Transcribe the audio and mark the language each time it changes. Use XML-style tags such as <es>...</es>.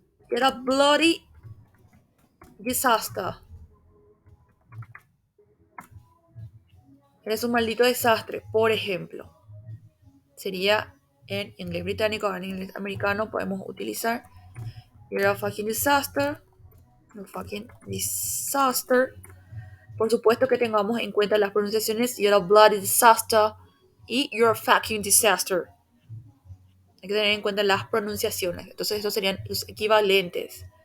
<en>Era bloody disaster.</en> <es>Eres un maldito desastre, por ejemplo. Sería en inglés británico, en inglés americano podemos utilizar</es> <en>you're a fucking disaster. You're a fucking disaster.</en> <es>Por supuesto que tengamos en cuenta las pronunciaciones</es> <en>you're a bloody disaster</en> <es>y</es> <en>you're a fucking disaster.</en> <es>Hay que tener en cuenta las pronunciaciones. Entonces estos serían los equivalentes.</es>